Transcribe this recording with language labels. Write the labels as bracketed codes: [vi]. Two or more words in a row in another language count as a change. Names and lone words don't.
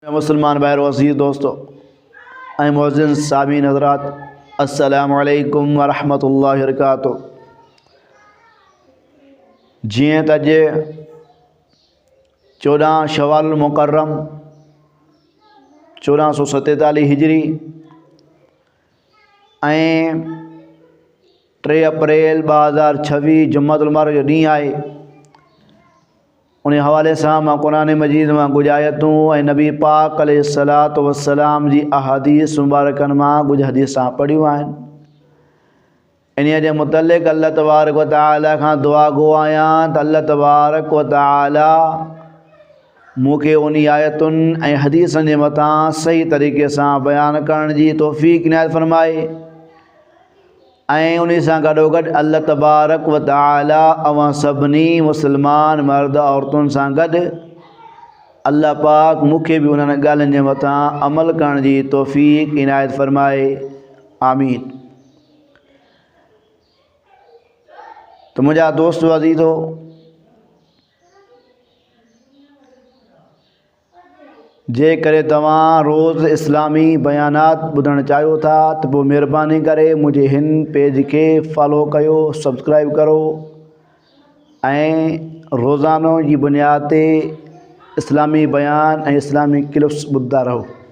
[sd] मुसलमान भाइयों अज़ीज़ दोस्तों ऐं मुअज़्ज़िन सामीन हज़रात [ar] السلام عليكم ورحمة الله وبركاته. [sd] जिएं त अॼु 14 शवाल मुकर्रम 1447 हिजरी ऐं 3 अप्रैल 2026 जुम्मतुल मुबारक जो ॾींहुं आहे। उन हवाले से मां कुरान मजीद में कुछ आयतूँ ऐं नबी पाक [ar] عليه الصلاة والسلام [sd] जी अहादीस मुबारकन में कुछ हदीसां पढ़ियूं आहिनि। इन्हीअ जे मुतलिक़ [ar] الله تبارك وتعالى [sd] खां दुआ गो आहियां त [ar] الله تبارك و [sd] तआला मूंखे उन आयतुनि ऐं हदीसनि जे मथां सही तरीक़े सां बयान करण जी तौफ़ीक़ इनायत फरमाए ऐं उन सां गॾोगॾु [ar] الله تبارك وتعالى [sd] अवां सभिनी मुसलमान मर्द औरतुनि सां गॾु अल्लाह पाक मूंखे बि उन्हनि ॻाल्हियुनि जे मथां अमल करण जी तौफ़ीक़ इनायत फरमाए, आमीन। तो मुंहिंजा दोस्त अज़ीज़ो, जेकॾहिं तव्हां रोज़ इस्लामी बयानात ॿुधणु चाहियो था त पोइ महिरबानी करे मुंहिंजे हिन पेज खे फॉलो कयो, सब्सक्राइब करो ऐं रोज़ानो जी बुनियाद ते इस्लामी बयान ऐं इस्लामी क्लिप्स ॿुधंदा रहो।